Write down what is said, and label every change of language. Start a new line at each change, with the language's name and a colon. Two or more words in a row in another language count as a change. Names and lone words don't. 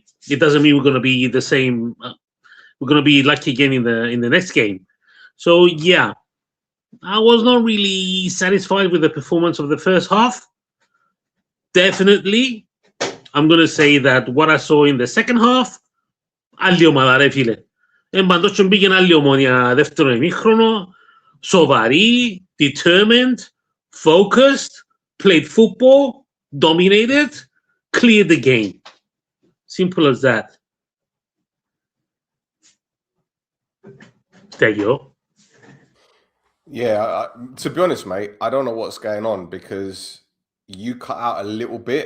English: It doesn't mean we're going to be the same. We're going to be lucky again in the next game. So yeah, I was not really satisfied with the performance of the first half. Definitely, I'm going to say that what I saw in the second half,
Greek: αλλιωμαδάρε φίλε. Πάντως πήγαινε άλλη Ομόνια δεύτερο ημίχρονο, σοβαρή,
English: determined, focused, played football, dominated, cleared the game. Simple as that. There you go. Yeah, to be honest, mate, I don't know what's going on because you cut out a little bit.